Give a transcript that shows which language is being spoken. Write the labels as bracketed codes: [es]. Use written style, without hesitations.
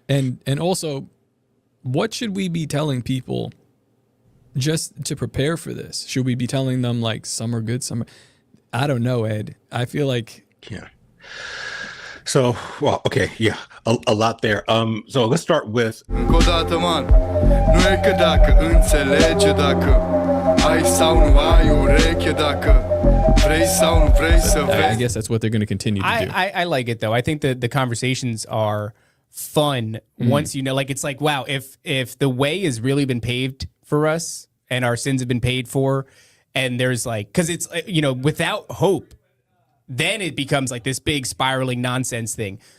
[en] And also, what should we be telling people just to prepare for this? Should we be telling them like some are good, some are... I don't know, Ed. I feel like... Yeah. So, well, okay, yeah, a lot there. So let's start with... [ro] Încă o dată, man, nu e că dacă înțelege, dacă ai sau nu ai ureche, dacă vrei sau nu vrei să vezi. [en] I guess that's what they're going to continue to do. I like it though. I think that the conversations are fun once you know, like it's like, wow, if the way has really been paved for us and our sins have been paid for, and there's like, because it's, without hope, then it becomes like this big spiraling nonsense thing.